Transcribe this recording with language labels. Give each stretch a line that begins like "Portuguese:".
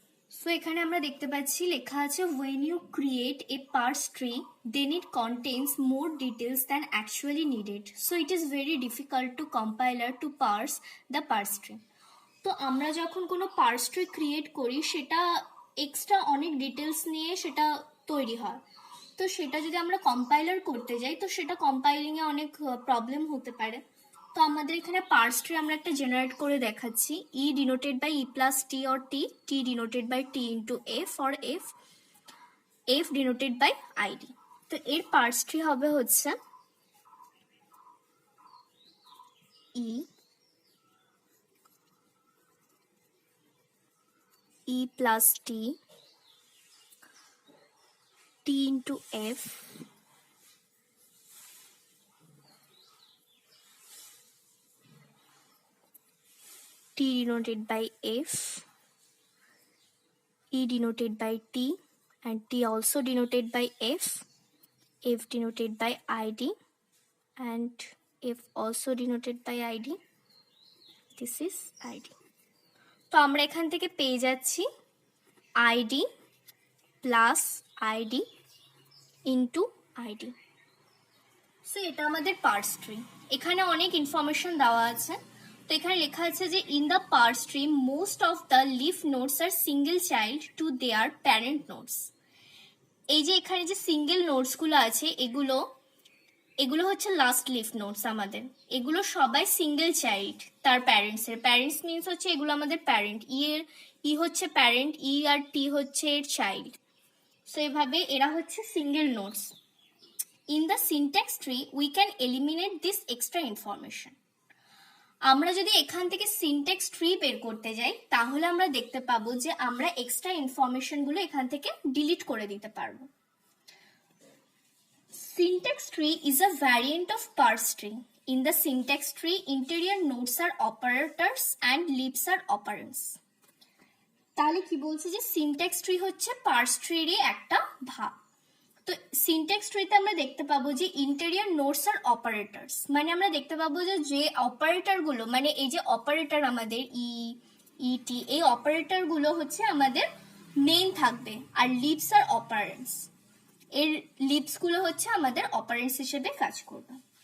English: So
Bangla: এখানে আমরা দেখতে পাচ্ছি লেখা আছে
English: when you create a parse tree then it contains more details than actually needed. So it is very difficult to compiler to parse the parse tree.
Bangla: তো আমরা যখন কোনো parse tree create করি সেটা এক্সট্রা অনেক ডিটেলস নিয়ে সেটা তৈরি হয়। তো সেটা যদি আমরা কম্পাইলার করতে যাই তো সেটা কম্পাইলিং এ অনেক প্রবলেম হতে পারে। তো আমাদের এখানে পার্স ট্রি আমরা একটা জেনারেট করে দেখাচ্ছি
English: E denoted by E plus T or T, T denoted by T into F or F, F denoted by ID.
Bangla: তো এর পার্স ট্রি হবে হচ্ছে
English: E plus T, T into F, T denoted by F, E denoted by T, and T also denoted by F, F denoted by ID, and F also denoted by ID. This is ID.
Bangla: তো আমরা এখান থেকে পেয়ে যাচ্ছি
English: ID plus ID into ID.
Bangla: So এটা আমাদের purse tree. এখানে অনেক ইনফরমেশন দেওয়া আছে। তো এখানে লেখা আছে যে
English: In the parse tree most of the leaf nodes are single child to their parent nodes.
Bangla: এই যে এখানে যে সিঙ্গেল নোডসগুলো আছে এগুলো হচ্ছে লাস্ট লিফ নোডস আমাদের। এগুলো সবাই সিঙ্গেল চাইল্ড তার প্যারেন্টসের। প্যারেন্টস মিনস হচ্ছে এগুলো আমাদের প্যারেন্ট। ই হচ্ছে প্যারেন্ট, ই আর টি হচ্ছে এর চাইল্ড। সো এভাবে এরা হচ্ছে single nodes.
English: In the syntax tree, we can eliminate this extra information.
Bangla: আমরা যদি এখান থেকে সিনট্যাক্স ট্রি বের করতে যাই তাহলে আমরা দেখতে পাবো যে আমরা এক্সট্রা ইনফরমেশনগুলো এখান থেকে ডিলিট করে দিতে পারবো।
English: Syntax tree is a variant of parse tree. In the syntax tree, interior nodes are operators and leaves are operands.
Bangla: তাহলে কি বলছে যে সিনট্যাক্স ট্রি হচ্ছে পার্স ট্রিরই একটা ভাগ। তো সিনট্যাক্স ট্রিতে আমরা দেখতে পাবো যে ইন্টেরিয়র নোডস আর অপারেটরস, মানে আমরা দেখতে পাবো যে অপারেটর গুলো, মানে এই যে অপারেটর আমাদের টি, এই অপারেটর গুলো হচ্ছে আমাদের মেইন থাকবে, আর লিভস আর অপারেন্টস, এর লিভস গুলো হচ্ছে আমাদের অপারেন্টস হিসেবে কাজ করবে।